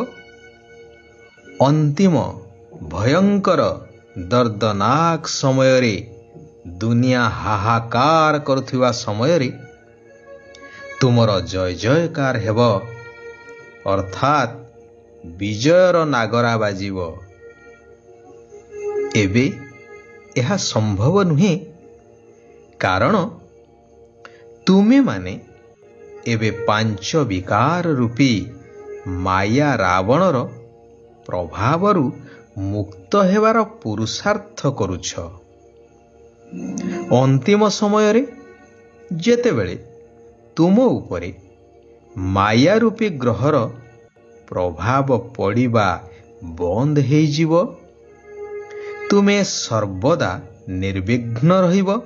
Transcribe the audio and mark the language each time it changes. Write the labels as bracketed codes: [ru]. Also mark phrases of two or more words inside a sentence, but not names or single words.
[or] ଅନ୍ତିମ ଭୟଙ୍କର ଦର୍ଦ୍ଦନାକ ସମୟ ରେ ଦୁନିଆ ହାହାକାର କରୁଥିବା ସମୟ ରେ ତୁମର ଜୟ ଜୟକାର ହେବ, ଅର୍ଥାତ ବିଜୟର ନାଗରା ବାଜିବ। ଏବେ ଏହା ସମ୍ଭବ ନୁହେଁ, କାରଣ ତୁମେ ମାନେ ଏବେ ପାଞ୍ଚ ବିକାର ରୂପୀ ମାୟା ରାବଣର ପ୍ରଭାବରୁ ମୁକ୍ତ ହେବାର ପୁରୁଷାର୍ଥ କରୁଛ। ଅନ୍ତିମ ସମୟ ରେ ଯେତେବେଳେ ତୁମ ଉପରେ ମାୟା ରୂପୀ ଗ୍ରହର ପ୍ରଭାବ ପଡ଼ିବା ବନ୍ଦ ହୋଇ ଯିବ, ତୁମେ ସର୍ବଦା ନିର୍ବିଘ୍ନ ରହିବ।